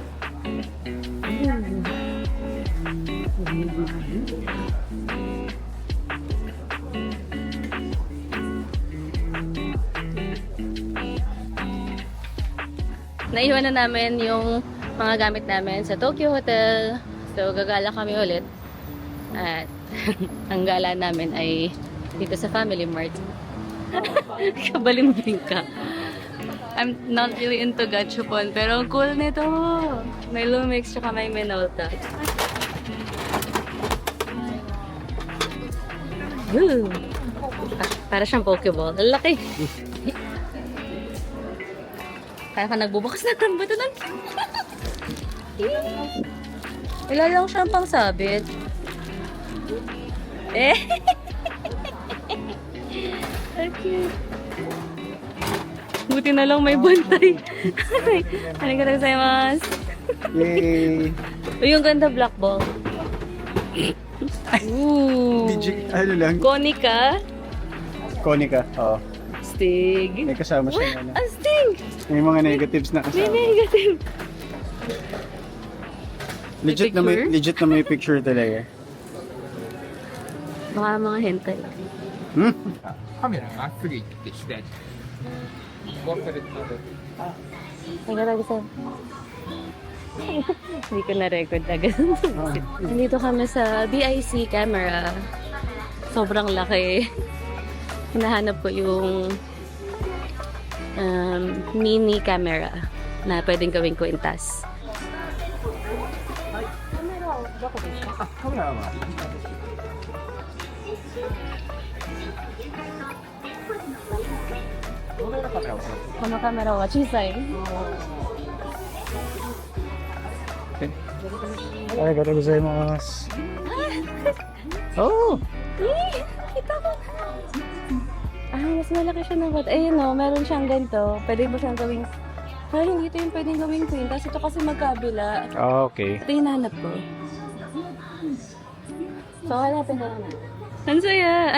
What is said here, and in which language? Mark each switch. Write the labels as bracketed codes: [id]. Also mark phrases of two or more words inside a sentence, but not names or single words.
[tl] Naiwan na namin yung mga gamit namin sa Tokyo Hotel. So, gagala kami ulit. At ang gala namin ay dito sa Family Mart. Kabalimbing ka. [en] I'm not really into gachapon, [tl] pero ang cool nito. May Lumix tsaka may Minolta. Woo! Para siyang Pokeball. Ang laki! Kaya ka nagbubukas na ng bato ng... Wala lang siyang pangsabit. Eh! Okay. Buti na lang may bantay. [ja] ありがとうございます. [tl] Yay! Uy, yung ganda [en] black ball. [tl] Ooh. Ano lang? Konica. Konica. Oo. Stig. May kasama siya. Ano. Ang sting! May mga negatives na May kasama. negative. Legit na may picture talaga. Baka mga hentai. Hmm? [ja] カメラまっすぐ行って左。忘れてた。ありがとうございます. [tl] Hindi ko na-record agad. Nandito kami sa BIC camera. Sobrang laki. Hinahanap ko yung [en] mini camera [tl] na pwedeng gawing kwintas. [ja] あ、カメラは。このカメラは小さい。ありがとうございます. [tl] Oh! Kita ko na. Mas malaki siya ng bat. Ayun o, meron siyang ganito. Pwede mo siyang gawing... Parang ito yung pwedeng gawing kwintas. Ito kasi magkabila. Ah, okay. Ito yung nahanap ko. So, hanapin ko na. Ang saya.